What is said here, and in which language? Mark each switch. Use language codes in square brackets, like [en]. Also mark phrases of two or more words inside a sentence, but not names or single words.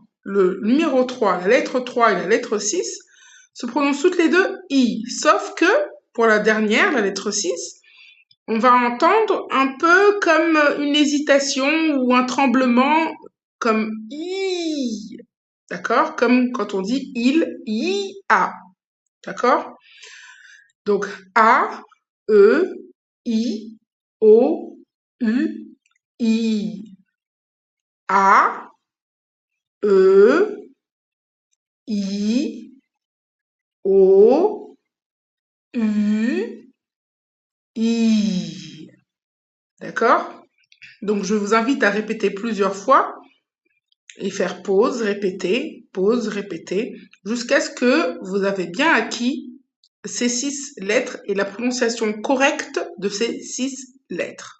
[fr] Le numéro 3, la lettre 3 et la lettre 6 se prononcent toutes les deux I, sauf que pour la dernière, la lettre 6, on va entendre un peu comme une hésitation ou un tremblement, comme I, d'accord? Comme quand on dit il, a, d'accord? Donc A, E, I, O, U, I. A, E, I, O, U, I. D'accord? Donc, je vous invite à répéter plusieurs fois et faire pause, répéter, jusqu'à ce que vous avez bien acquis ces 6 lettres et la prononciation correcte de ces 6 lettres.